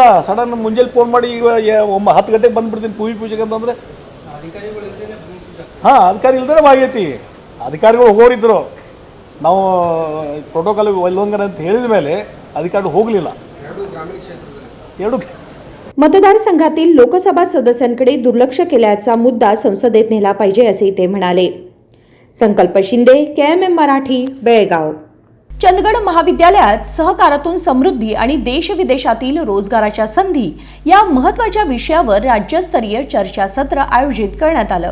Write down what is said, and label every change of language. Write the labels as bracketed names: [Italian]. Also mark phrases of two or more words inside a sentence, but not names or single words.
[Kannada] ಸಡನ್ ಮುಂಜಾನೆ ಫೋನ್ ಮಾಡಿ ಈಗ 10 ಗಂಟೆಗೆ ಬಂದುಬಿಡ್ತೀನಿ ಪೂಜೆಗೆ ಅಂತಂದರೆ, ಹಾಂ ಅಧಿಕಾರಿ ಇಲ್ದೇ ಆಗೈತಿ. ಅಧಿಕಾರಿಗಳು ಹೋಗೋರಿದ್ದರು, ನಾವು ಪ್ರೋಟೋಕಾಲ್ ಉಲ್ಲಂಘನೆ ಅಂತ ಹೇಳಿದ ಮೇಲೆ ಅಧಿಕಾರಿಗಳು ಹೋಗಲಿಲ್ಲ. 2 ಗ್ರಾಮೀಣ ಕ್ಷೇತ್ರದಲ್ಲಿ 2 [Marathi] मतदारसंघातील लोकसभा सदस्यांकडे दुर्लक्ष केल्याचा मुद्दा संसदेत नेला पाहिजे असे ते म्हणाले. संकल्प शिंदे, KMM मराठी, बेळगाव. चंदगड महाविद्यालयात सहकारातून समृद्धी आणि देशविदेशातील रोजगाराच्या संधी या महत्त्वाच्या विषयावर राज्यस्तरीय चर्चासत्र आयोजित करण्यात आलं.